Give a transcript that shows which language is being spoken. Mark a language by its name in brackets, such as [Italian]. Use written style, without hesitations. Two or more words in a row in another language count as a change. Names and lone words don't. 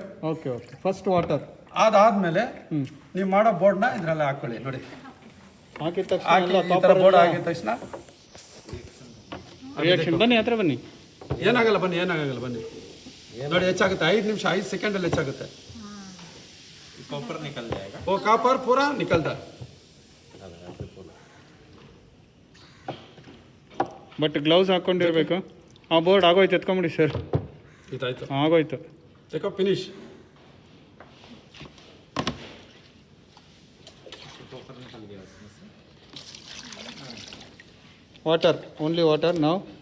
[English] Okay. First water [Kannada] ಅದಾದ್ಮೇಲೆ ನೀವು ಮಾಡೋ ಬೋರ್ಡ್ನ ಇದರಲ್ಲಿ ಹಾಕೊಳ್ಳಿ. ನೋಡಿ ಹಾಕಿದ ಈ ಥರ ತಕ್ಷಣ ಬೋರ್ಡ್ ಆಗಿದ ತಕ್ಷಣ ರಿಯಾಕ್ಷನ್. ಬನ್ನಿ ಹತ್ರ ಬನ್ನಿ. ಏನಾಗಲ್ಲ ಬನ್ನಿ ನೋಡಿ, ಹೆಚ್ಚಾಗುತ್ತೆ. 5 ನಿಮಿಷ 5 ಸೆಕೆಂಡಲ್ಲಿ ಹೆಚ್ಚಾಗುತ್ತೆ. [Hindi] कॉपर निकल जाएगा। वो कॉपर पूरा निकलता है। [English] but gloves [Kannada] ಹಾಕ್ಕೊಂಡಿರ್ಬೇಕು. ಆ ಬೋರ್ಡ್ ಆಗೋಯ್ತು, ಎತ್ಕೊಂಬಿಡಿ ಸರ್. ಇದಾಯ್ತು, ಆಗೋಯ್ತು. ತೆಕೋ ಫಿನಿಶ್. [English] water, only water ನಾವು.